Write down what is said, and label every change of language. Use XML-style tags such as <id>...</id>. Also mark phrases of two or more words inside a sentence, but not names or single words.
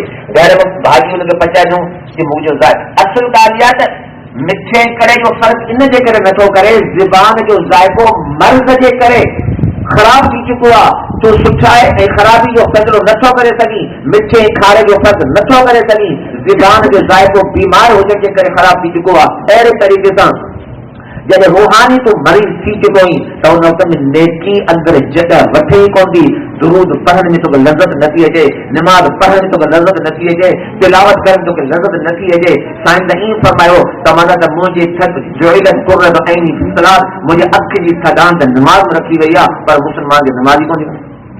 <sd>घर में भाॼी हुनखे पचाए ॾियूं कि मुंहिंजो ज़ाइक़ो, असुल ॻाल्हि इहा त मिठे कड़े जो फ़र्क़ु इन जे करे नथो करे, ज़बान जो ज़ाइक़ो मर्ज़ जे करे ख़राब थी चुको आहे। तूं सुठाए ऐं ख़राबी जो फ़ैसिलो नथो करे सघीं, मिठे खारे जो फ़र्क़ु नथो करे सघीं, ज़बान जो ज़ाइक़ो बीमार हुजण जे करे ख़राब थी चुको आहे। अहिड़े तरीक़े सां جب روحانی تو مریض تھی چکو ہی تو ان وقت میں نیکی اندر جگہ وٹھے ہی کون تھی. درود پڑھنے میں تو لذت نہ تھی اچے, نماز پڑھنے میں تو لذت نہ تھی اچے, تلاوت کرنے تو لذت نہ تھی اچے. سائن نہیں فرمایا تمہارا تو مجھے تھک جوئلت</sd> <ar>قرۃ عینی فی الصلاۃ,</ar> <sd>مجھے اکھ جی تھکان تے نماز میں رکھی وئی ہے, پر مسلمان کی نماز ہی کون تھی.</sd>